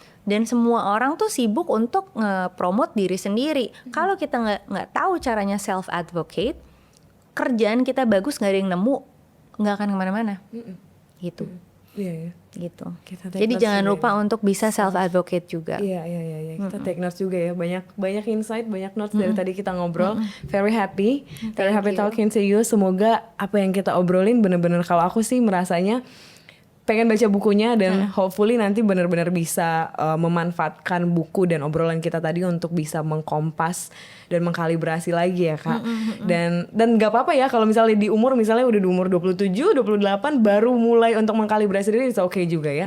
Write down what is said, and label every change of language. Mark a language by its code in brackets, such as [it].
[id] Dan semua orang tuh sibuk untuk nge-promote diri sendiri. Kalau kita nggak tahu caranya self advocate, kerjaan kita bagus nggak ada yang nemu, nggak akan kemana-mana. Gitu. Gitu. Jadi jangan lupa untuk bisa self advocate juga. Iya. Kita [en] take notes [id] juga ya. Banyak insight, banyak notes dari tadi kita ngobrol. [en] Very happy talking to you. [id] Semoga apa yang kita obrolin bener-bener, kalau aku sih merasanya pengen baca bukunya dan hopefully nanti benar-benar bisa memanfaatkan buku dan obrolan kita tadi untuk bisa mengkompas dan mengkalibrasi lagi ya Kak. Dan nggak apa-apa ya kalau misalnya di umur, misalnya udah di umur 27, 28 baru mulai untuk mengkalibrasi diri, [en] it's okay [id] juga ya.